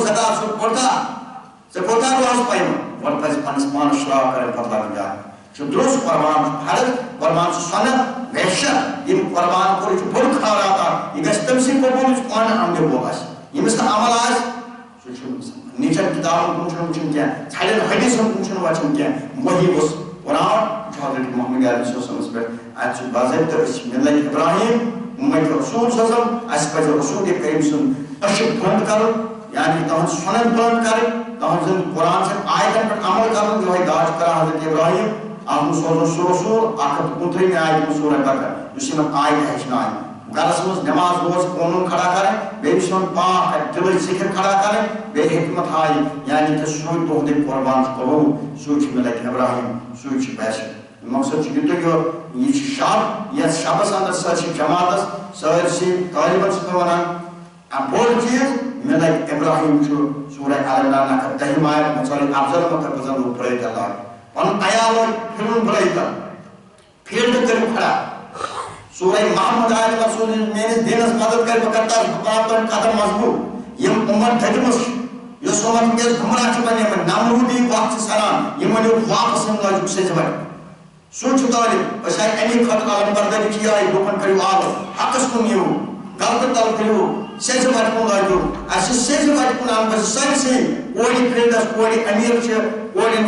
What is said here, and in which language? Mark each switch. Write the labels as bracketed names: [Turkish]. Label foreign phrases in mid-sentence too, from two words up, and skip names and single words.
[Kashmiri] زکات ژٕ پوٚرتھا ژےٚ کوٗتاہ روز پَیمہٕ گۄڈٕ پَزِ پنٛنِس پانس شراک کَرٕنۍ پَتہٕ لَگٕنۍ جان چھُ درٛوٚس قۄربان چھُ فرض قۄربان چھُ سۄنت وحشت یِم قۄربان کوٚر یہِ چھُ بوٚڑ خٲرات اکھ یہِ گژھِ تٔمۍ سٕے قبوٗل یُس پانہٕ عملہِ وول آسہِ ییٚمِس نہٕ عمل آسہِ سُہ چھُ نیچن کتابن کُن چھُنہٕ وٕچھُن کینٛہہ ژھَڑٮ۪ن حدیٖثن کُن چھُنہٕ وٕچھُن کینٛہہ وحی اوس قرآن چھُ حضرت محمد علیہ وسلمس پٮ۪ٹھ اَتہِ چھُ باضٲبطہٕ أسۍ چھِ مِلت ابراہیم اُمت رسول صلی اللہ علیہ وسلم اَسہِ پَزِ رسول کریم سُنٛد أچھِ بنٛد کَرُن یعنی تُہنٛز سۄنت بنٛد کَرٕنۍ تُہنٛزن قرآن چٮ۪ن آیتن پٮ۪ٹھ عمل کَرُن یِہوٚے دعا چھُ کران حضرت ابراہیم اَتھ منٛز سوزُن سُہ رسول 129 آیتہِ منٛز سورہ بقرہ یُس یِمن آیتہِ ہیٚچھنایہِ گرس منٛز نٮ۪ماز روز قونوٗن کھڑا کَرٕنۍ بیٚیہِ چھُ یِمن پاک دِلٕچ ذِکر کھڑا کَرٕنۍ بیٚیہِ حکمت ہایہِ یعنی کہِ سُے تُہُنٛدُے قۄربان چھُ قبوٗل سُے چھُ مِلت ابراہیم سُے چھُ بیسٹ مقصد چھُ یہِ چھُ شب یتھ شبس انٛدر سٲرسٕے جماعتس سٲرسٕے طٲلبن چھِ مےٚ ونان بوٚڑ چیٖز مِلت ابراہیم چھُ سورہ آل عمران 10 آیت مُصلی افضل مُتقبزن لوگ برٲے اللہ پنُن عیال لوگ پھِرُن برٲے تل فیٖلڈ کٔرِو کھڑا سورہ محمد آیت رسول میٲنِس دیٖنس مدد کرِ بہٕ کرٕ تتھ باپتن قدم مضبوٗط یِم اُمت دٔدمٕژ چھِ یُس اُمت وٕنکیٚس گُمراہ چھِ بنیمٕتۍ نمروٗدی وقت چھِ سران یِم ؤنِو واپس یِم لٲجِکھ سیٚزِ وَتہِ سُہ چھُ طٲلب أسۍ آیہِ اَمی خٲطرٕ علم بردٲری چھِ یِہوٚے لُکن کٔرِو آلو حقس کُن یِیِو غلطہٕ تل کٔرِو سیٚزِ وَتہِ کُن لٲگِو اَسہِ چھِ سیٚزِ وَتہِ کُن اَنُن پَزِ سٲرسٕے کورِ فیٖلڈس کورِ أمیٖر چھِ کورٮ۪ن